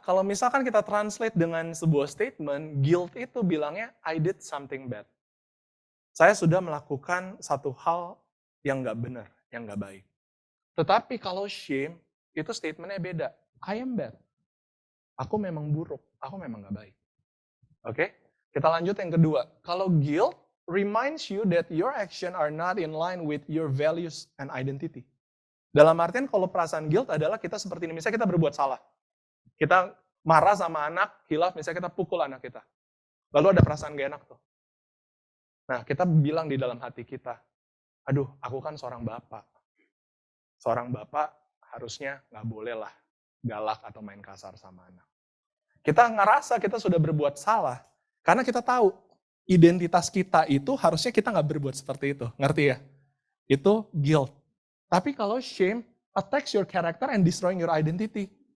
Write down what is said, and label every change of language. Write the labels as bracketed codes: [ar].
[id] Kalau misalkan kita translate dengan sebuah statement, guilt itu bilangnya, [en] I did something bad. [id] Saya sudah melakukan satu hal yang nggak benar, yang nggak baik. Tetapi kalau shame, itu statementnya beda. [en] I am bad. [id] Aku memang buruk, aku memang gak baik. Oke? Kita lanjut yang kedua. [en] Kalau guilt reminds you that your action are not in line with your values and identity. [id] Dalam artian kalau perasaan guilt adalah kita seperti ini. Misalnya kita berbuat salah. Kita marah sama anak, hilaf, misalnya kita pukul anak kita. Lalu ada perasaan gak enak tuh. Nah, kita bilang di dalam hati kita, aduh, aku kan seorang bapak. Seorang bapak harusnya gak boleh lah galak atau main kasar sama anak. Kita ngerasa kita sudah berbuat salah, karena kita tahu identitas kita itu harusnya kita nggak berbuat seperti itu. Ngerti ya? Itu guilt. Tapi kalau [en] shame attacks your character and destroying your identity.